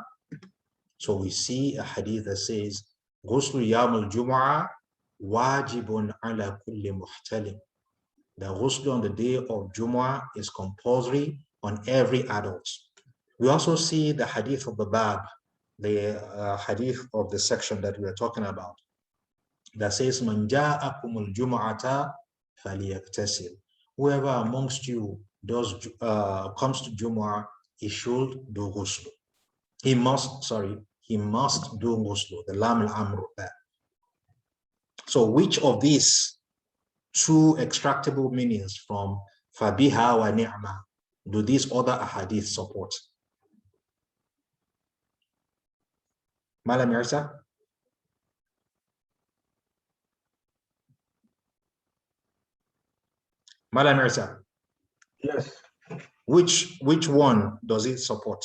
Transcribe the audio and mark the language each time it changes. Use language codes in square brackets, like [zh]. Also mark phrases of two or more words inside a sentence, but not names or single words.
[en] So we see a hadith that says, [ar] غسل يوم الجمعة واجب على كل محتلم. [en] The ghusl on the day of Jumu'ah is compulsory on every adult. We also see the hadith of the bab, the hadith of the section that we are talking about, that says, [ar] من جاءكم الجمعة فليغتسل. [en] Whoever amongst you does comes to Jumu'ah, he should do ghusl. He must do ghusl, the [ar] لام الأمر. [en] So which of these 2 extractable meanings from [ar] فبها ونعمت [en] do these other ahadith support? Malam Mirza? Malam Mirza? Yes. Which one does it support?